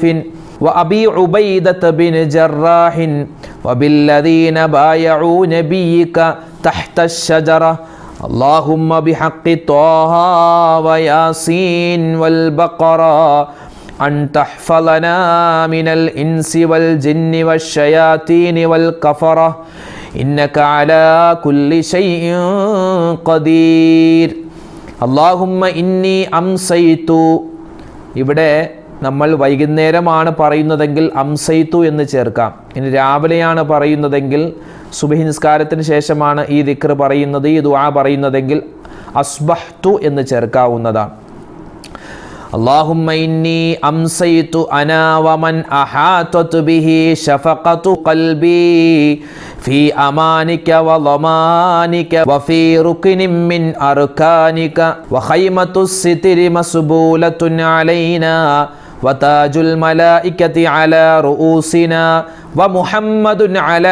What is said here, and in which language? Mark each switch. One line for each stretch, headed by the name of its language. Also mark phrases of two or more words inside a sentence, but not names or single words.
Arabic: وأبي عبيدة بن جراح وبالذين بايعوا نبيك تحت الشجرة اللهم بحق طه وياسين والبقرة أن تحفظنا من الإنس والجن والشياطين والكفرة إنك على كل شيء قدير اللهم إني أمسيت
Malayalam: ഇവിടെ നമ്മൾ വൈകുന്നേരമാണ് പറയുന്നതെങ്കിൽ അംസൈത്തു എന്ന് ചേർക്കാം. ഇനി രാവിലെയാണ് പറയുന്നതെങ്കിൽ സുബ്ഹി നിസ്കാരത്തിന് ശേഷമാണ് ഈ ദിക്ർ പറയുന്നത്, ഈ ദുആ പറയുന്നതെങ്കിൽ അസ്ബഹ്തു എന്ന് ചേർക്കാവുന്നതാണ്.
Arabic: اللهم إني أمسيت أنا ومن أحاطت به شفقة قلبي في أمانك وضمانك وفي ركن من أركانك وخيمة الستر مسبولة علينا وتاج الملائكة على رؤوسنا ومحمد على